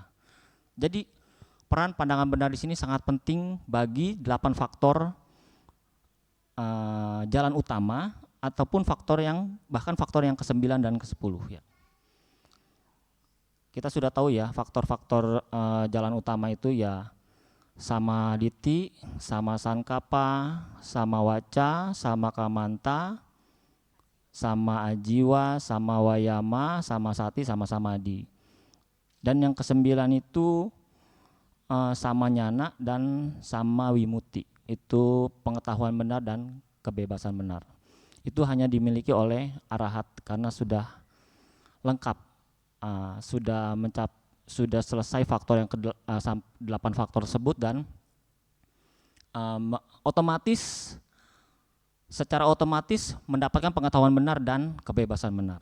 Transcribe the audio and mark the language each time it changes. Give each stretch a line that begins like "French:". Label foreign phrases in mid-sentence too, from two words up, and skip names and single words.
Indonesian: Jadi peran pandangan benar di sini sangat penting bagi 8 faktor jalan utama, ataupun bahkan faktor yang ke-9 dan ke-10 ya. Kita sudah tahu ya faktor-faktor jalan utama itu ya
Pali: sama diti, sama sankapa, sama waca, sama kamanta, sama ajiwa, sama wayama, sama sati, sama samadhi.
Indonesian: Dan yang ke-9 itu
Pali: sama nyana
Indonesian: dan
Pali: sama wimuti.
Indonesian: Itu pengetahuan benar dan kebebasan benar. Itu hanya dimiliki oleh arahat karena sudah lengkap sudah selesai faktor yang 8 faktor tersebut, dan secara otomatis mendapatkan pengetahuan benar dan kebebasan benar.